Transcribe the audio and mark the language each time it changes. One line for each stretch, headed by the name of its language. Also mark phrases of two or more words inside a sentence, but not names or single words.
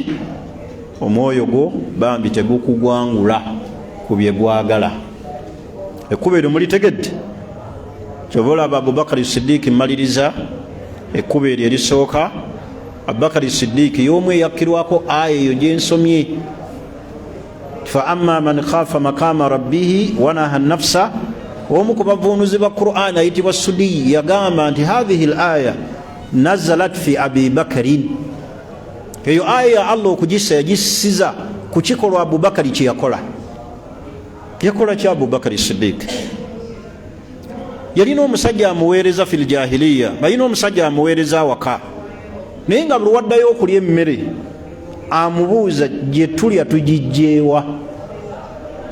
Ganda: omwoyo gwo bambi tegukugwangula ku bye gwagala. ekkuba eryo mulitegedde? kyova olaba Abubakari Siddiiki mmaliriza ekkuba eryo erisooka. Abubakari Siddiiki y'omu eyakkirwako aya eyo gye nsomye,
Arabic: فأما من خاف مقام ربه ونهى النفس.
Ganda: omu ku bavuunuzi ba Qur'an ayitibwa Sudi yagamba nti
Arabic: هذه الآية نزلت في أبي بكر,
Ganda: eyo aya ya Allah okugissa yagisiza ku kikolwa Abubakari kye yakola. yakola ki Abubakari Siddiiki? yalina omusajja amuweereza
Arabic: في الجاهلية,
Ganda: balina omusajja amuweereza awaka, naye nga buli waddayo okulya emmere amubuuza gye tulya tugijjeewa.